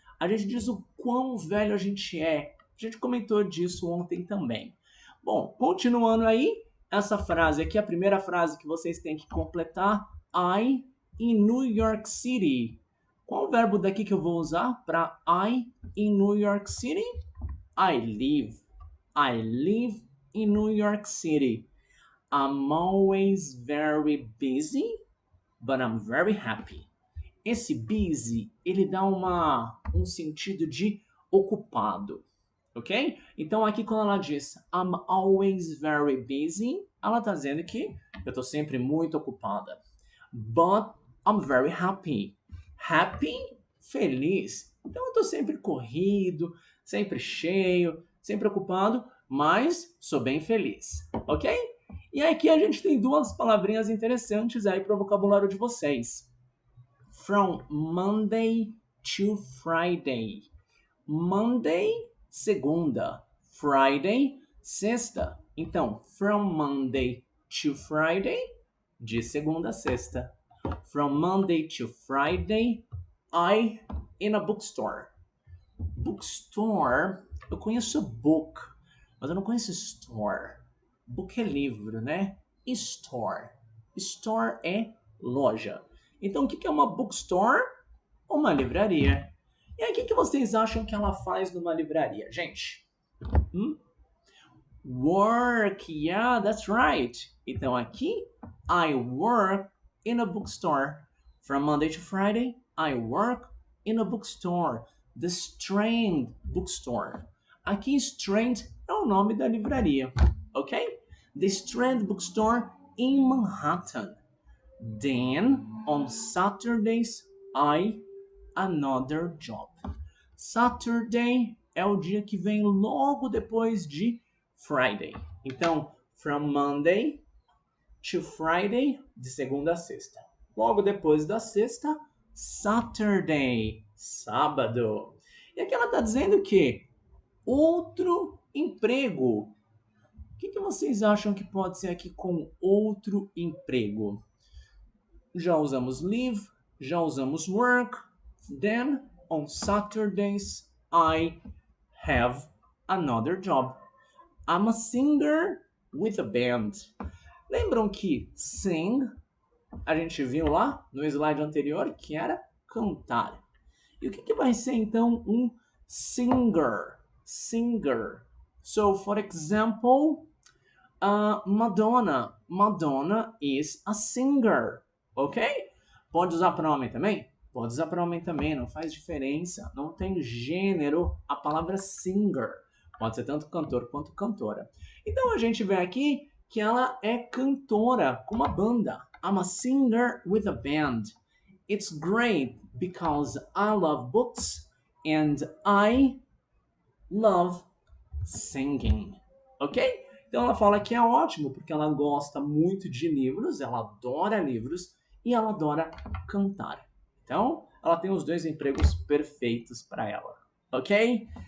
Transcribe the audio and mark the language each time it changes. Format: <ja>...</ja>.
<pt>A gente diz o quão velho a gente é. A gente comentou disso ontem também. Bom, continuando aí, essa frase aqui é a primeira frase que vocês têm que completar.</pt> <en>I in New York City.</en> <pt>Qual o verbo daqui que eu vou usar para</pt> <en>I in New York City? I live. I live in New York City. I'm always very busy, but I'm very happy.</en> <pt>Esse busy, ele dá um sentido de ocupado, ok? Então aqui quando ela diz</pt> <en>I'm always very busy,</en> <pt>ela está dizendo que eu estou sempre muito ocupada.</pt> <en>But I'm very happy. Happy, feliz.</en> <pt>Então eu estou sempre corrido, sempre cheio, sempre ocupado, mas sou bem feliz, ok? E aqui a gente tem duas palavrinhas interessantes aí para o vocabulário de vocês.</pt> <en>From Monday to Friday.</en> <pt>Monday, segunda. Friday, sexta. Então,</pt> <en>from Monday to Friday,</en> <pt>de segunda a sexta.</pt> <en>From Monday to Friday, I in a bookstore.</en> <pt>Bookstore, eu conheço book, mas eu não conheço store. Book é livro, né? Store. Store é loja. Então, o que é uma bookstore? Uma livraria. E aí, o que vocês acham que ela faz numa livraria, gente?</pt> <en>Work. Yeah, that's right.</en> <pt>Então, aqui,</pt> <en>I work in a bookstore. From Monday to Friday, I work in a bookstore.</en> <pt>The Strand Bookstore. Aqui, Strand é o nome da livraria.</pt> <en>okay? The Strand Bookstore in Manhattan. Then, on Saturdays, another job.</en> <pt>Saturday é o dia que vem logo depois de Friday. Então,</pt> <en>from Monday to Friday,</en> <pt>de segunda a sexta. Logo depois da sexta, Saturday, sábado. E aqui ela está dizendo que outro emprego. O que vocês acham que pode ser aqui com outro emprego? Já usamos live, já usamos work.</pt> <en>Then, on Saturdays, I have another job. I'm a singer with a band.</en> <pt>Lembram que sing, a gente viu lá no slide anterior, que era cantar. E o que vai ser então um singer?</pt> <en>Singer. So, for example, Madonna. Madonna is a singer. Ok?</en> <pt>Pode usar pronome também? Pode usar pronome também, não faz diferença. Não tem gênero a palavra singer. Pode ser tanto cantor quanto cantora. Então a gente vê aqui que ela é cantora com uma banda.</pt> <en>I'm a singer with a band. It's great because I love books and I love singing. Ok?</en> <pt>Então ela fala que é ótimo porque ela gosta muito de livros, ela adora livros e ela adora cantar. Então ela tem os dois empregos perfeitos para ela. Ok?</pt>